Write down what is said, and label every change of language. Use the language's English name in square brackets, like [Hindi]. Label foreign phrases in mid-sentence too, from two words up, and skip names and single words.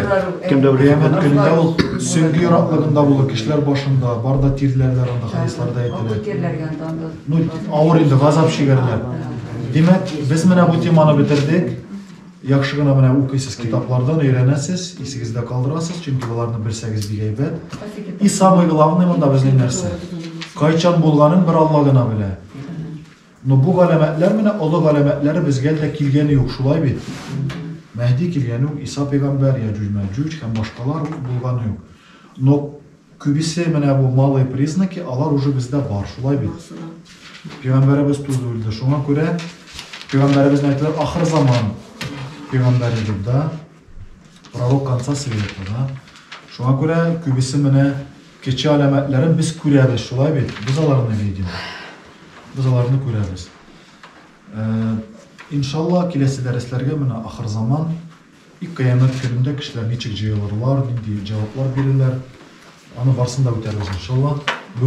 [Tatar] Кыямәт көнендә ул сөңги яраклыгында булыр, кешеләр башында, барда тирләрләр, анда хадисларда әйтелә. Ну, авыр инде, газап чигәрләр. Димәк, без менә бу теманы бетердек. Яхшы гына менә укыйсыз китаплардан, өйрәнәсез, исегездә калдырасыз, чөнки аларны белсәгез бик әйбәт. [Russian] И самое главное [Tatar] монда безнең нәрсә? Кайчан булганын бер Алла гына белә. Но бу галәмәтләр менә олы галәмәтләре безгә дә килгәне юк, шулай бит. Мәһди килгәне юк, Иса пәйгамбәр, Яҗуҗ Мәҗүҗ һәм башкалар булганы юк. Но күбесе менә бу [Russian] малые признаки, [Tatar] алар уже бездә бар, шулай бит. Пәйгамбәребез туды үлде. Шуңа күрә пәйгамбәребезне әйтәләр, ахыр заман пәйгамбәре дип да, [Russian] пророк конца света да. [Tatar] Шуңа күрә күбесе менә кече галәмәтләрен без күрәбез, шулай бит. Без аларны видим. Biz аларны күрәбез. Иншалла, киләсе дәресләргә менә ахыр заман, и кыямәт көнендә кешеләр ничек җыелырлар, нинди җаваплар бирерләр, аны барсын да үтәрбез иншалла.